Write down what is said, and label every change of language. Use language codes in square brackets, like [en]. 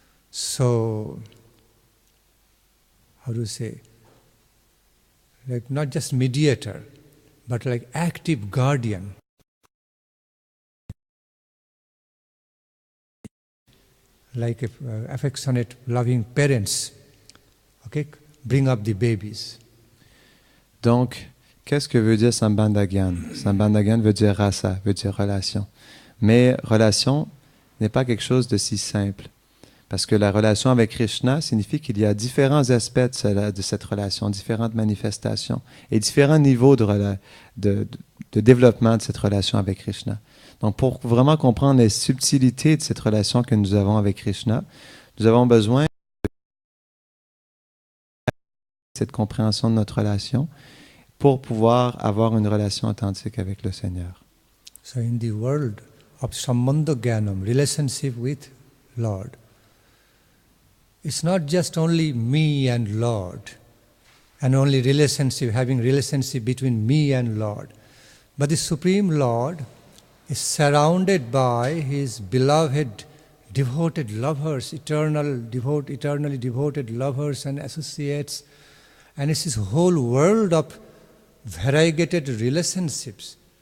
[en] So, how to say, like not just mediator, but like active guardian. like affectionate, loving parents, okay, bring up the babies. [fr] Donc, qu'est-ce que veut dire Sambandhagan? Sambandhagan veut dire rasa, veut dire relation. Mais relation n'est pas quelque chose de si simple. Parce que la relation avec Krishna signifie qu'il y a différents aspects de cette relation, différentes manifestations et différents niveaux de développement de cette relation avec Krishna. Donc, pour vraiment comprendre les subtilités de cette relation que nous avons avec Krishna, nous avons besoin de cette compréhension de notre relation pour pouvoir avoir une relation authentique avec le Seigneur. [en] So in the world of Sambandha Gyanam, relationship with Lord, it's not just only me and Lord, and only relationship, having relationship between me and Lord. But the Supreme Lord is surrounded by His beloved, devoted lovers, eternally devoted lovers and associates, and it's His whole world of variegated relationships.